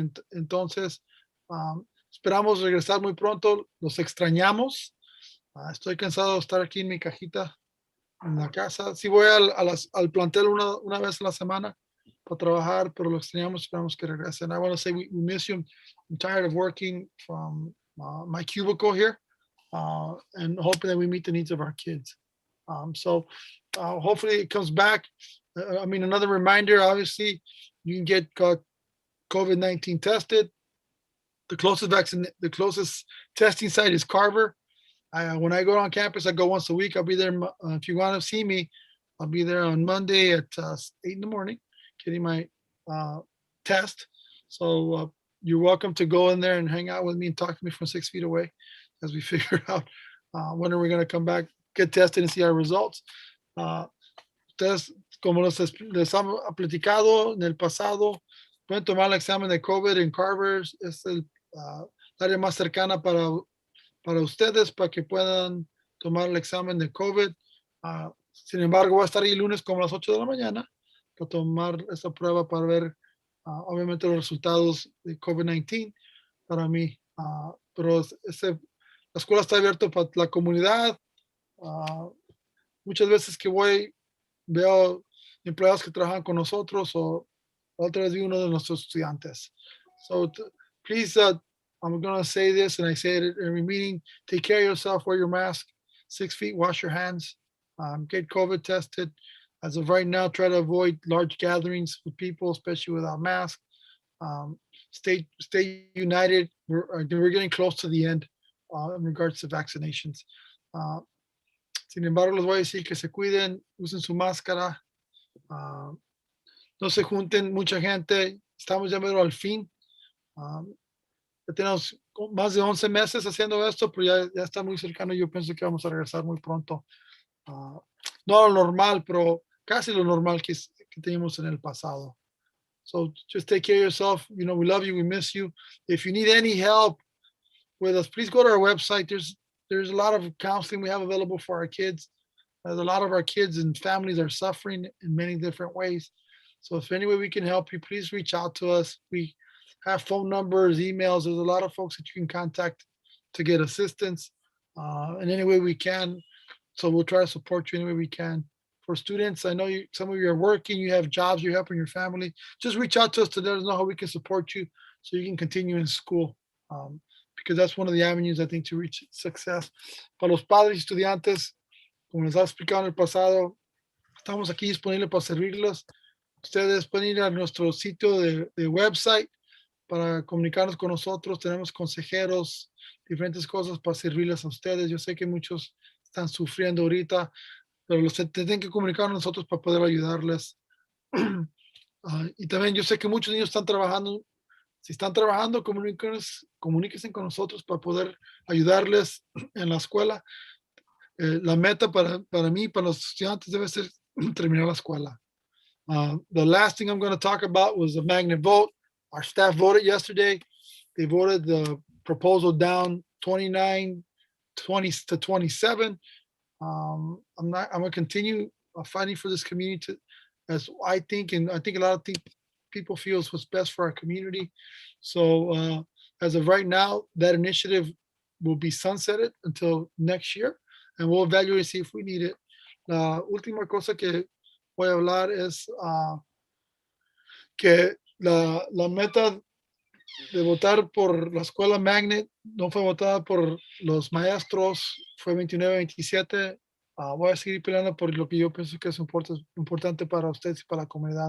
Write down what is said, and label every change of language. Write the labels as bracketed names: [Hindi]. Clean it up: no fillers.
[Spanish] Entonces, esperamos regresar muy pronto. Los extrañamos. Estoy cansado de estar aquí en mi cajita en la casa. Sí voy al plantel una vez a la semana para trabajar, pero lo extrañamos. Esperamos que regresen. [English] I want to say we miss you. I'm tired of working from my cubicle here and hoping that we meet the needs of our kids. So hopefully it comes back. I mean, another reminder, obviously, you can get COVID-19 tested. The closest testing site is Carver. When I go on campus, I go once a week. I'll be there. If you want to see me, I'll be there on Monday at 8 in the morning, getting my uh, test. So you're welcome to go in there and hang out with me and talk to me from 6 feet away as we figure out when are we going to come back, get tested, and see our results. [Spanish] Uh, Ustedes, como les han platicado en el pasado, pueden tomar el examen de COVID en Carver. Es el área más cercana para ustedes, para que puedan tomar el examen de COVID. Sin embargo, va a estar ahí el lunes como a las 8 de la mañana para tomar esta prueba para ver, obviamente, los resultados de COVID-19 para mí. Pero la escuela está abierta para la comunidad. Muchas veces que voy, veo empleados que trabajan con nosotros o otra vez vi uno de nuestros estudiantes. [English] So please, I'm going to say this and I say it at every meeting, take care of yourself, wear your mask, 6 feet, wash your hands, get COVID tested. As of right now, try to avoid large gatherings with people, especially without masks. Stay united. We're getting close to the end in regards to vaccinations. [Spanish] Sin embargo, les voy a decir que se cuiden, usen su máscara, no se junten mucha gente. Estamos ya medio al fin. Ya tenemos más de 11 meses haciendo esto, pero ya está muy cercano. Yo pienso que vamos a regresar muy pronto. No a lo normal, pero casi lo normal que teníamos en el pasado. [English] So just take care of yourself. You know, we love you. We miss you. If you need any help with us, please go to our website. There's a lot of counseling we have available for our kids. A lot of our kids and families are suffering in many different ways. So if any way we can help you, please reach out to us. We have phone numbers, emails. There's a lot of folks that you can contact to get assistance in any way we can. So we'll try to support you any way we can. For students, I know some of you are working, you have jobs, you're helping your family. Just reach out to us to let us know how we can support you so you can continue in school. Because that's one of the avenues, I think, to reach success. [Spanish] Para los padres y estudiantes, como les he explicado en el pasado, estamos aquí disponibles para servirlos. Ustedes pueden ir a nuestro sitio de website para comunicarnos con nosotros. Tenemos consejeros, diferentes cosas para servirles a ustedes. Yo sé que muchos están sufriendo ahorita, pero los tienen que comunicar a nosotros para poder ayudarles. Y también yo sé que muchos niños están trabajando. Si están trabajando, comuníquense con nosotros para poder ayudarles en la escuela. La meta para mí, para los estudiantes, debe ser terminar la escuela. [English] The last thing I'm going to talk about was the magnet vote. Our staff voted yesterday. They voted the proposal down 29, 20 to 27. I'm going to continue fighting for this community as I think, and I think a lot of people feel is what's best for our community. So as of right now, that initiative will be sunsetted until next year, and we'll evaluate and see if we need it. [Spanish] La última cosa que voy a hablar es que la meta de votar por la escuela Magnet no fue votada por los maestros, fue 29-27. Voy a seguir peleando por lo que yo pienso que es importante para ustedes y para la comunidad.